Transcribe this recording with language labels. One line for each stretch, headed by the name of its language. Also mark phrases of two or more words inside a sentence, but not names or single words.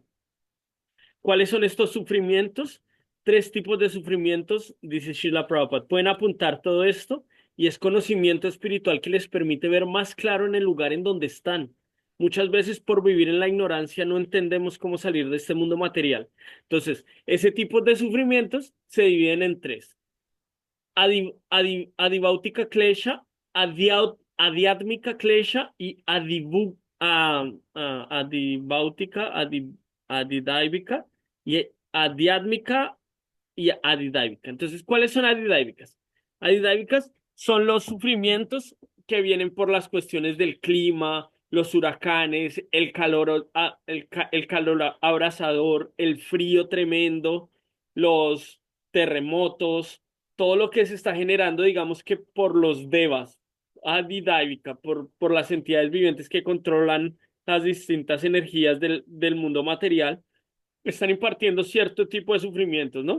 Spanish: ¿Cuáles son estos sufrimientos? 3 tipos de sufrimientos, dice Srila Prabhupada. Pueden apuntar todo esto y es conocimiento espiritual que les permite ver más claro en el lugar en donde están. Muchas veces por vivir en la ignorancia no entendemos cómo salir de este mundo material. Entonces, ese tipo de sufrimientos se dividen en 3.
Sanskrit: Adibhautika klesha, Adhyatmika klesha y Adibhautika, Adidaivika y Adhyatmika y Adidaivika.
Spanish: Entonces, ¿cuáles son Adidaivicas? Adidaivicas son los sufrimientos que vienen por las cuestiones del clima, los huracanes, el calor abrasador, el frío tremendo, los terremotos, todo lo que se está generando, digamos que por los devas, Adidaivika, por las entidades vivientes que controlan las distintas energías del mundo material, están impartiendo cierto tipo de sufrimientos, ¿no?